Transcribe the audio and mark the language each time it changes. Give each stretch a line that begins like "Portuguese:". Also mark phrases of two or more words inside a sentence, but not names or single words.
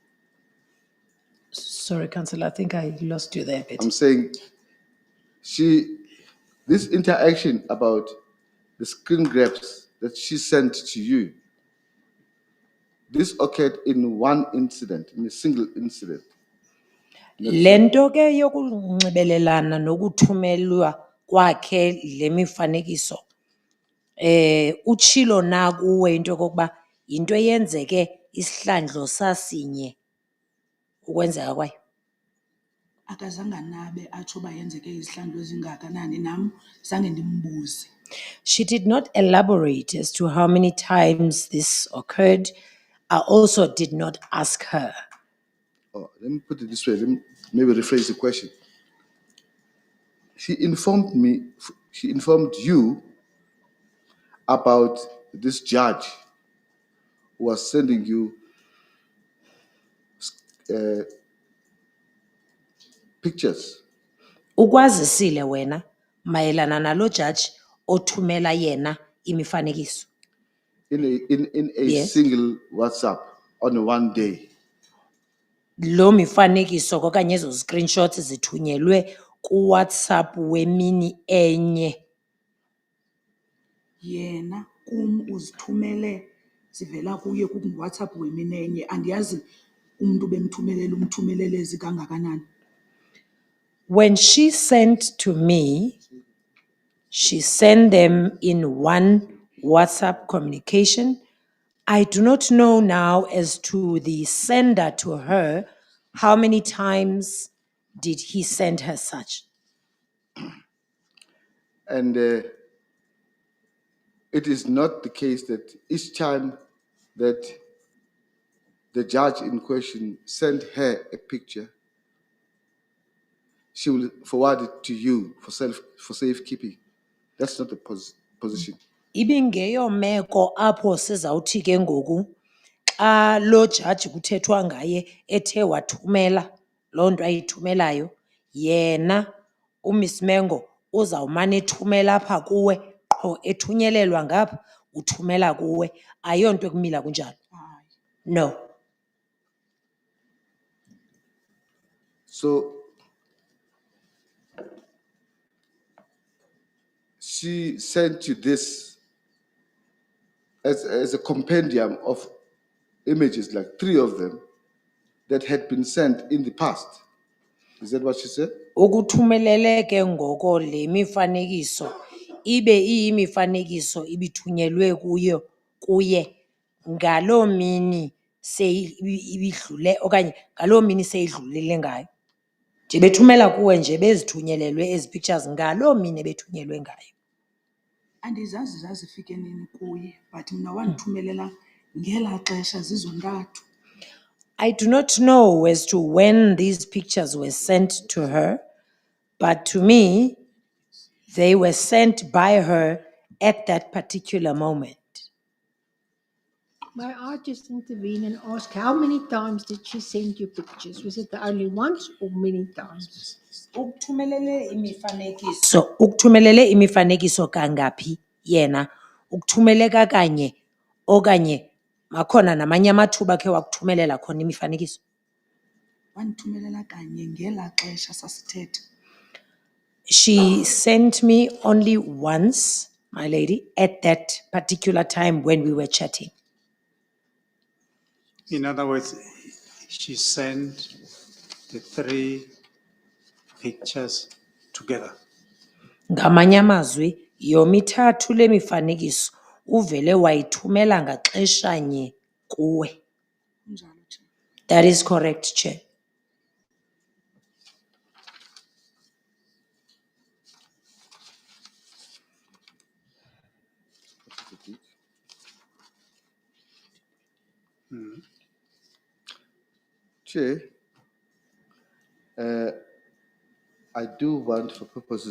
English: Sorry, Councillor, I think I lost you there a bit. I'm saying this interaction about the screen grabs that she sent to you, this occurred in one incident, in a single incident.
Xhosa: Lento ke yokunxibelelana nokuthumelwa kwakhe le mifanekiso utshilo na kuwe into yokokuba yinto eyenzeke isihlandlo sasinye ukwenzeka kwayo. akazange nabe atsho uba yenzeke izihlandlo ezingakanani, nam zange ndimbuze.
English: She did not elaborate as to how many times this occurred. I also did not ask her. Oh, let me put it this way. Let me maybe rephrase the question. She informed you about this judge who was sending you pictures.
Xhosa: Ukwazisile wena mayelana nalo judge othumela yena imifanekiso.
English: In a Yes. single WhatsApp on one day.
Xhosa: Lo mifanekiso okanye ezo screenshots zithunyelwe ku WhatsApp wemini enye. Yena kum uzithumele zivela kuye WhatsApp wemini enye, andiyazi umntu umthumelele ezikangakanani.
English: When she sent to me, she sent them in one WhatsApp communication. I do not know now as to the sender to her, how many times did he send her such? And it is not the case that each time that the judge in question sent her a picture, she will forward it to you for safekeeping. That's not the position.
Xhosa: Ibingeyo meko apho sizawuthi ke ngoku xa lo judge kuthethwa ngaye ethe wathumela loo nto ayithumelayo, yena uMiss Mengo uzawumane ethumela apha kuwe qho ethunyelelwa ngapha uthumela kuwe, ayonto ekumila kunjalo.
English: No. So she sent you this as a compendium of images, like 3 of them, that had been sent in the past. Is that what she said?
Xhosa: Ukuthumelele ke ngoko le mifanekiso ibe iyimifanekiso ibithunyelwe kuye ngaloo mini ibidlule okanye ngaloo mini seyidlulile ngayo. Nje bethumela kuwe nje bezithunyelelwe ezi pictures ngaloo mini ebethunyelwe ngayo. Andizazi zazifike nini kuye, but mna wandithumelela ngelaa xesha zizontathu.
English: I do not know as to when these pictures were sent to her, but to me, they were sent by her at that particular moment. May I just intervene and ask, how many times did she send you pictures? Was it the only once or many times?
Xhosa: Ukuthumelele imifanekiso kangaphi yena? Ukuthumele kanye okanye makhona namanye amathuba ke wakuthumelela khona imifanekiso? Wandithumelela kanye ngelaa xesha sasithetha.
English: She sent me only once, my lady, at that particular time when we were chatting. In other words, she sent the 3 pictures together.
Xhosa: Ngamanye amazwi yomithathu le mifanekiso uvele wayithumela ngaxeshanye kuwe. Kunjalo,
English: Chair. That is correct, Chair. Chair, I do want, for purposes